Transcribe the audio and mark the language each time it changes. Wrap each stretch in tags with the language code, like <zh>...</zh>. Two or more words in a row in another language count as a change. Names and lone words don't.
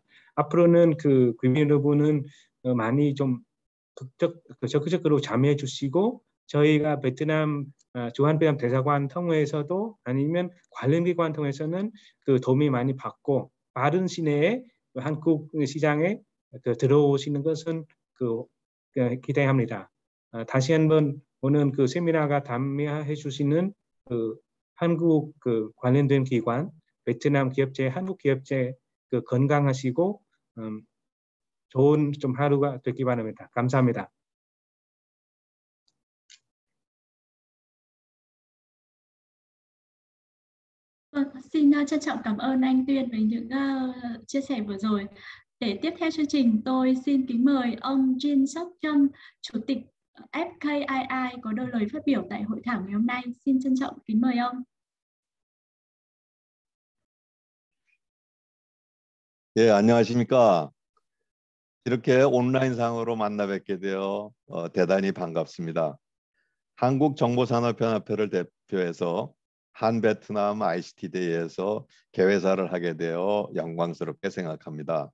<ko>앞으로는 그 국민 여러분은 많이 좀 적극적으로 참여해 주시고, 저희가 베트남 주한베트남 대사관 통해서도 아니면 관련 기관 통해서는 그 도움이 많이 받고, 빠른 시내에 한국 시장에 들어오시는 것은 기대합니다. 다시 한번 오늘 그 세미나가 참여해 주시는 그 한국 관련된 기관, 베트남 기업체, 한국 기업체 건강하시고 좋은 좀 하루가 되기 바랍니다. 감사합니다.</ko> <vi>Xin trân trọng cảm ơn anh Tuyên với những chia sẻ vừa rồi. Để tiếp theo chương trình, tôi xin kính mời ông Jin Sok Chum, Chủ tịch FKII có đôi lời phát biểu tại hội thảo ngày hôm nay. Xin trân trọng kính mời ông.</vi> <ko>예, 안녕하십니까. 이렇게 온라인상으로 만나 뵙게 되어 대단히 반갑습니다. 한국정보산업연합회를 대표해서 한베트남 ICT 대회에서 개회사를 하게 되어 영광스럽게 생각합니다.</ko>